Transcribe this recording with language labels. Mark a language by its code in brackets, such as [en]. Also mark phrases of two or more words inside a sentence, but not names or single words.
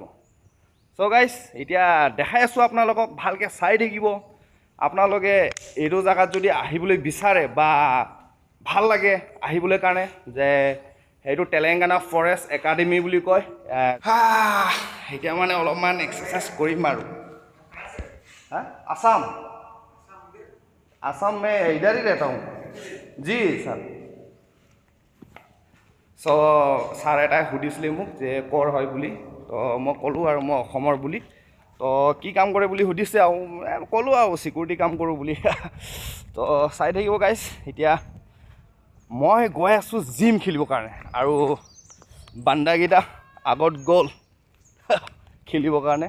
[en] So guys [as] এতিয়া দেখাই আছোঁ আপোনালোকক, ভালকৈ চাই থাকিব। আপোনালোকে এইটো জেগাত যদি আহিবলৈ বিচাৰে বা ভাল লাগে আহিবলৈ কাৰণে, যে সেইটো তেলেংগানা ফৰেষ্ট একাডেমি বুলি কয়। এতিয়া মানে অলপমান এক্সাৰচাইজ কৰিম আৰু। [hi] आसाम में इधर ही रहता हूँ जी सर। [as] চ' ছাৰ এটাই সুধিছিলে মোক যে ক'ৰ হয় বুলি, তো মই ক'লোঁ আৰু মই অসমৰ বুলি। তো কি কাম কৰে বুলি সুধিছে আৰু ক'লোঁ আৰু চিকিউৰিটি কাম কৰোঁ বুলি। তো চাই থাকিব গাইছ। এতিয়া মই গৈ আছোঁ জিম খেলিবৰ কাৰণে, আৰু বান্দাকেইটা আগত গ'ল খেলিবৰ কাৰণে।